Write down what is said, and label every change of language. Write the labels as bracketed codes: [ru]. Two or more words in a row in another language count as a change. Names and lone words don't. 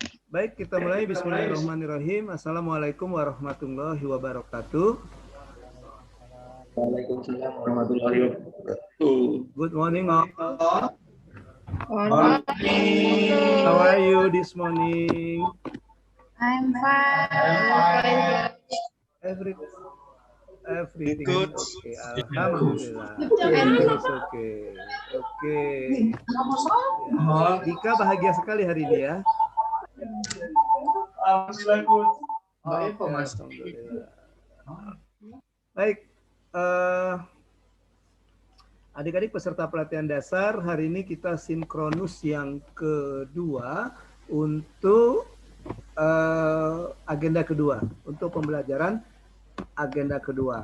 [id] Baik, kita mulai. [ar] بسم الله الرحمن الرحيم. السلام عليكم ورحمة الله وبركاته. وعليكم السلام ورحمة الله وبركاته. [en] Good morning, all. Morning. How are you this morning? I'm fine. Everything Good. is okay. Alhamdulillah. Everything is okay. [id] Oke. Ya. Dika bahagia sekali hari ini ya. Baik, alhamdulillah. Baik, adik-adik peserta pelatihan dasar, hari ini kita sinkronus yang kedua untuk agenda kedua, untuk pembelajaran agenda kedua.